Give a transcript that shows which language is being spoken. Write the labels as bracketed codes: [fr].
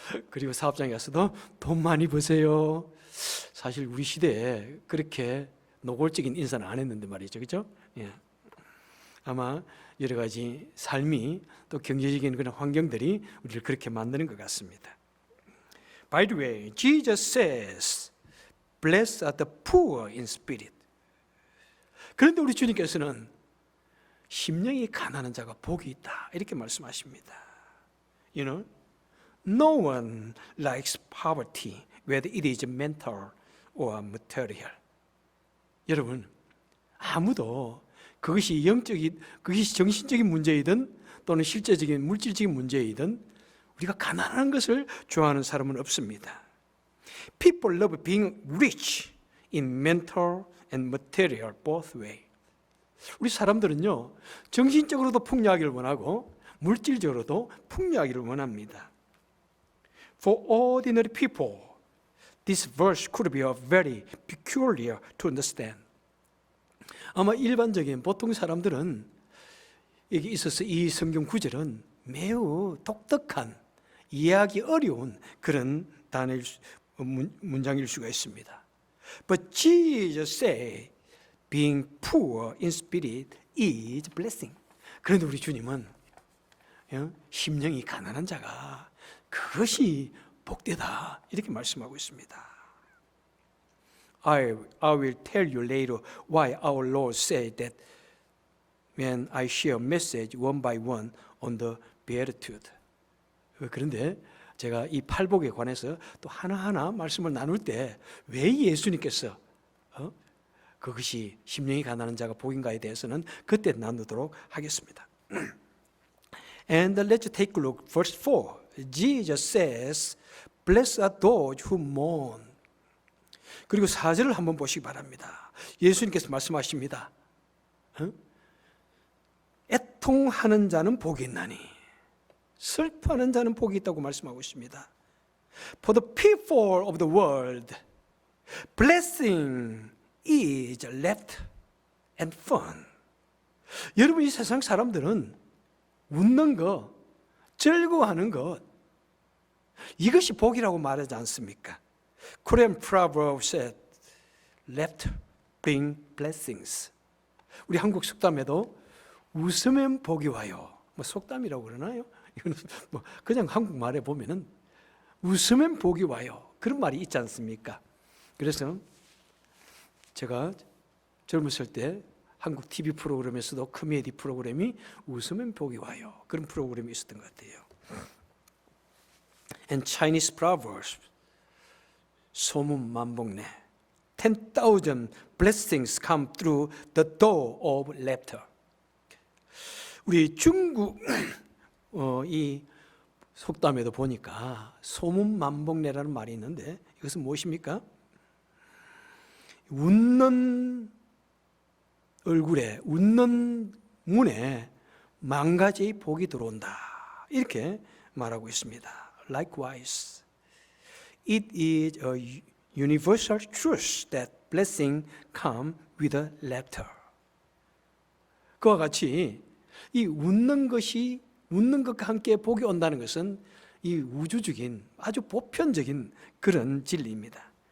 [ko] 그리고 사업장에 가서도 돈 많이 버세요. 사실 우리 시대에 그렇게 노골적인 인사는 안 했는데 말이죠. 그렇죠? 예. 아마 여러 가지 삶이 또 경제적인 그런 환경들이 우리를 그렇게 만드는 것 같습니다. [en] By the way, Jesus says, "Blessed are the poor in spirit." [ko] 그런데 우리 주님께서는 심령이 가난한 자가 복이 있다 이렇게 말씀하십니다. [en] You know, no one likes poverty, whether it is mental or material. [ko] 여러분, 아무도 그것이 영적인, 그것이 정신적인 문제이든 또는 실제적인 물질적인 문제이든 우리가 가난한 것을 좋아하는 사람은 없습니다. [en] People love being rich in mental and material both way. [ko] 우리 사람들은요, 정신적으로도 풍요하기를 원하고 물질적으로도 풍요하기를 원합니다. [en] For ordinary people, this verse could be very peculiar to understand. [ko] 아마 일반적인 보통 사람들은 여기 있어서 이 성경 구절은 매우 독특한, 이해하기 어려운 그런 단어일 문장일 수가 있습니다. [en] But Jesus said, being poor in spirit is blessing. [ko] 그런데 우리 주님은 심령이 가난한 자가 그것이 복되다 이렇게 말씀하고 있습니다. [en] I will tell you later why our Lord said that when I share message one by one on the Beatitude. [ko] 그런데 제가 이 팔복에 관해서 또 하나하나 말씀을 나눌 때 왜 예수님께서 그것이 심령이 가난한 자가 복인가에 대해서는 그때 나누도록 하겠습니다. [en] And let's take a look. Verse 4. Jesus says, "Blessed are those who mourn." [ko] 그리고 4절을 한번 보시기 바랍니다. 예수님께서 말씀하십니다. 애통하는 자는 복이 있나니 슬퍼하는 자는 복이 있다고 말씀하고 있습니다. For the people of the world, blessing is left and fun. 여러분, 이 세상 사람들은 웃는 것, 즐거워하는 것, 이것이 복이라고 말하지 않습니까? Korean proverb said, "Left bring blessings." 우리 한국 속담에도 웃으면 복이 와요. 속담이라고 그러나요? 이거는 그냥 한국말에 보면은 웃으면 복이 와요. 그런 말이 있지 않습니까? 그래서 제가 젊었을 때 한국 TV 프로그램에서도 코미디 프로그램이 웃으면 복이 와요. 그런 프로그램이 있었던 것 같아요. [en] And Chinese proverbs, [ko] 소문 만복내, [en] 10,000 blessings come through the door of laughter. [ko] 우리 중국 이 속담에도 보니까 소문 만복내라는 말이 있는데 이것은 무엇입니까? 웃는 얼굴에, 웃는 문에 만 가지의 복이 들어온다. 이렇게 말하고 있습니다. [en] Likewise, it is a universal truth that blessing come with a laughter. [ko] 그와 같이 이 웃는 것과 함께 복이 온다는 것은 이 우주적인 아주 보편적인 그런 진리입니다.